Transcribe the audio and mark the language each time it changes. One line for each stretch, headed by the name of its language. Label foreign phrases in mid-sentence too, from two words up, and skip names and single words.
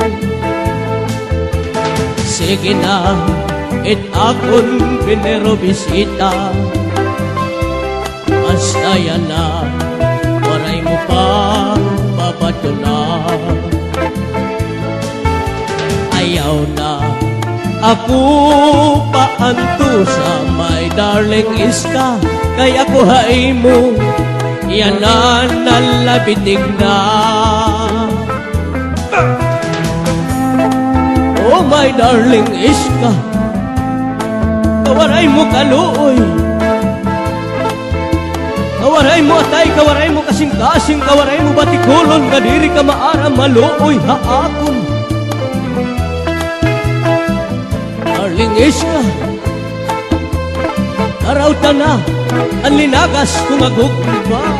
Waray: Sige na, akong pinerobisita, basta yan na, waray mo pa babato na. Ayaw na ako paanto sa
English: my darling
Waray: iska, kay ako hay mo, yan na nalabitig na.
English: Oh my darling iska,
Waray: kawaray mo kaluoy, kawaray mo atay, kawaray mo kasing-kasing, kawaray mo batikulon, kadiri ka maaram maluoy haakon. Darling iska, karauta na ang linagas kung agugba.